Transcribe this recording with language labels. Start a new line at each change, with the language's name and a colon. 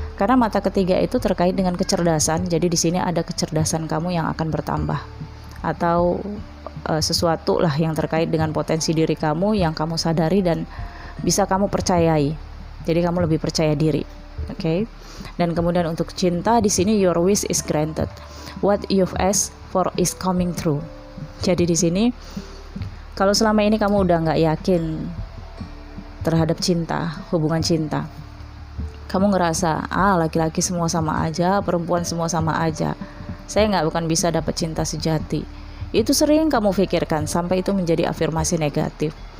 Indonesian: Karena mata ketiga itu terkait dengan kecerdasan, jadi di sini ada kecerdasan kamu yang akan bertambah, atau sesuatu lah yang terkait dengan potensi diri kamu yang kamu sadari dan bisa kamu percayai. Jadi kamu lebih percaya diri. Oke. Dan kemudian untuk cinta di sini
English: your wish is granted. What you've asked for is coming true.
Indonesian: Jadi di sini kalau selama ini kamu udah nggak yakin terhadap cinta, hubungan cinta, kamu ngerasa laki-laki semua sama aja, perempuan semua sama aja, saya bukan bisa dapat cinta sejati. Itu sering kamu pikirkan sampai itu menjadi afirmasi negatif.